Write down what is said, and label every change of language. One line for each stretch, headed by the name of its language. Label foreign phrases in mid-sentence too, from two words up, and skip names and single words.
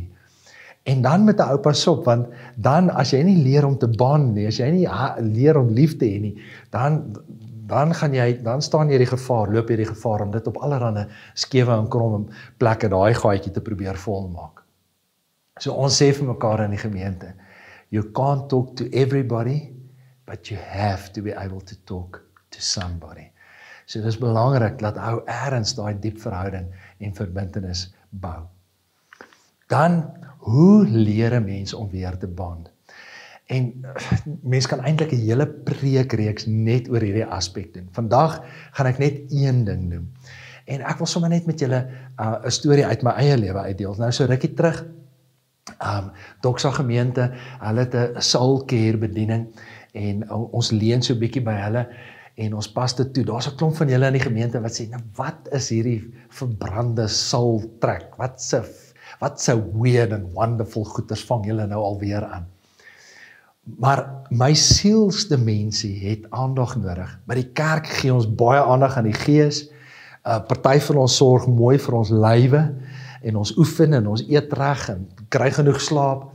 Afrikaans: En dan met 'n ou pas op, want dan as jy nie leer om te bond nie, as jy nie leer om lief te hê nie, dan staan jy die gevaar, loop jy die gevaar om dit op allerlei skewe en kromme plekke daai gaatjie te probeer volmaak. So ons sê vir mekaar in die gemeente,
English: you can't talk to everybody, but you have to be able to talk to somebody.
Afrikaans: So dit is belangrik dat ou eerds daai diep verhouding en verbintenis bou. Dan, hoe leer 'n mens om weer te bond? En mens kan eintlik 'n hele preekreeks net oor hierdie aspek doen. Vandag gaan ek net een ding noem. En ek wil sommer net met julle 'n storie uit my eie lewe uitdeel. Nou so rukkie terug, Doxa gemeente, hulle het 'n
English: soul care
Afrikaans: bediening en ons leen so 'n bietjie by hulle en ons pas dit toe. Daar's 'n klomp van julle in die gemeente wat sê, nou wat is hierdie verbrande soul trek? Wat so
English: weird and wonderful
Afrikaans: goeders vang julle nou alweer aan? Maar my sielsdimensie het aandag nodig. By die kerk gee ons baie aandag aan die gees. Party van ons sorg mooi vir ons lywe en ons oefen en ons eet reg en kry genoeg slaap.